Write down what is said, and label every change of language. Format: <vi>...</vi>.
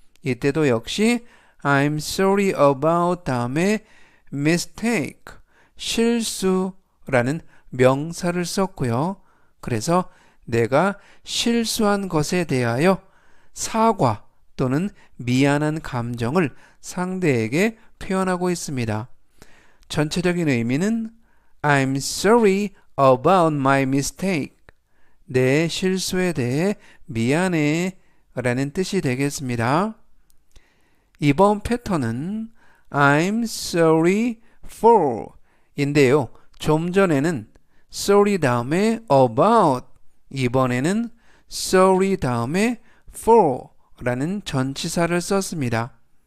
<ko>이때도 역시</ko> <en>I'm sorry about</en> <ko>다음에 mistake 실수라는 명사를 썼고요. 그래서 내가 실수한 것에 대하여 사과 또는 미안한 감정을 상대에게 표현하고 있습니다. 전체적인 의미는</ko> <en>I'm sorry about my mistake.</en> <ko>내 실수에 대해 미안해 라는 뜻이 되겠습니다. 이번 패턴은</ko> <en>I'm sorry for</en> <ko>인데요. 좀 전에는 sorry 다음에 about 이번에는 sorry 다음에 for 라는 전치사를 썼습니다.</ko>